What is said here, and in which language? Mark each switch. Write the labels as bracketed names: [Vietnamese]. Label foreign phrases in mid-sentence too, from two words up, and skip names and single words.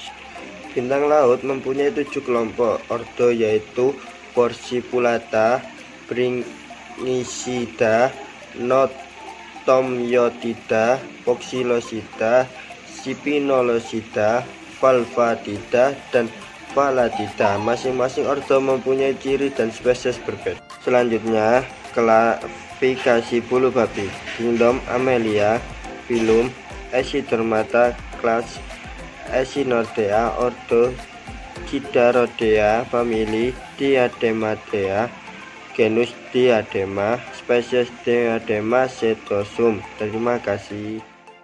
[Indonesian] Bintang laut mempunyai 7 kelompok ordo, yaitu Versipulata, Bringicida, Notomyotida, Poxilosida, Spinolosida, Valvatida, dan Valatida. Masing-masing ordo mempunyai ciri dan spesies berbeda. Selanjutnya, klasifikasi bulu babi. Kingdom Amelia, filum Echinodermata, kelas Echinodea, ordo Chidarodea, famili Diadematea, genus Diadema, spesies Diadema setosum. Terima kasih.